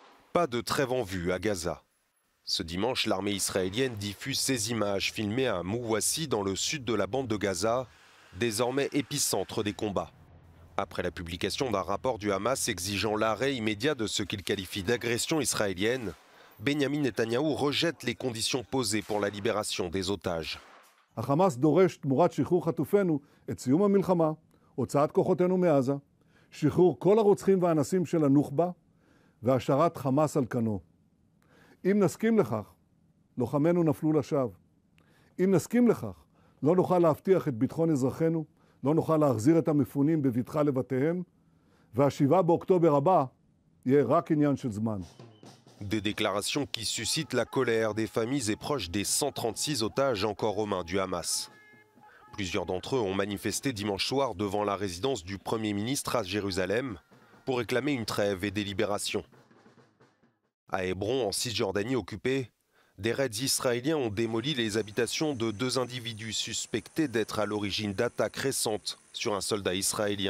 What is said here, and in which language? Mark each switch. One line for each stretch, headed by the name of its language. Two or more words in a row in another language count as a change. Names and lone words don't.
French: Pas de trêve en vue à Gaza. Ce dimanche, l'armée israélienne diffuse ces images filmées à Mouwassi dans le sud de la bande de Gaza, désormais épicentre des combats. Après la publication d'un rapport du Hamas exigeant l'arrêt immédiat de ce qu'il qualifie d'agression israélienne, Benjamin Netanyahou rejette les conditions posées pour la libération des otages.
Hebrew: החמאס דורש תמורת שחרור חטופינו את סיום המלחמה, הוצאת כוחותינו מעזה, שחרור כל הרוצחים והאנסים של הנוח'בה והשארת חמאס על כנו. אם נסכים לכך, לוחמינו נפלו לשווא. אם נסכים לכך, לא נוכל להבטיח את ביטחון אזרחינו, לא נוכל להחזיר את המפונים בבטחה לבתיהם, וה-7 באוקטובר הבא יהיה רק עניין של זמן.
French: Des déclarations qui suscitent la colère des familles et proches des 136 otages encore aux mains du Hamas. Plusieurs d'entre eux ont manifesté dimanche soir devant la résidence du Premier ministre à Jérusalem pour réclamer une trêve et des libérations. À Hébron, en Cisjordanie occupée, des raids israéliens ont démoli les habitations de 2 individus suspectés d'être à l'origine d'attaques récentes sur un soldat israélien.